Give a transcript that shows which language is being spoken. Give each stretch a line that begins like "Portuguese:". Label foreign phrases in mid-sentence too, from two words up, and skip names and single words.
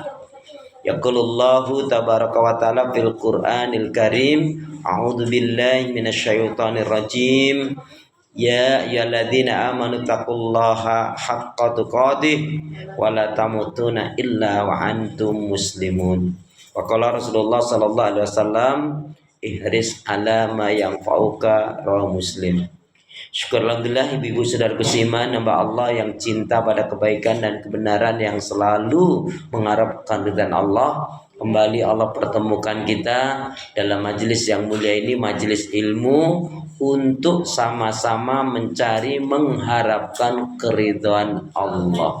Arabic: يقول الله تبارك وتعالى في القرآن الكريم، أعوذ بالله من الشيطان الرجيم. يا أيها الذين آمنوا اتقوا الله حق تقاته ولا تموتن إلا وأنتم مسلمون. وقال رسول الله صلى الله عليه وسلم، احرص على ما ينفعك، رواه مسلم.
Indonesian: Syukur alhamdulillah ibu-ibu saudara beriman, hamba Allah yang cinta pada kebaikan dan kebenaran, yang selalu mengharapkan ridha Allah. Kembali Allah pertemukan kita dalam majelis yang mulia ini, majelis ilmu, untuk sama-sama mencari, mengharapkan keridhaan Allah.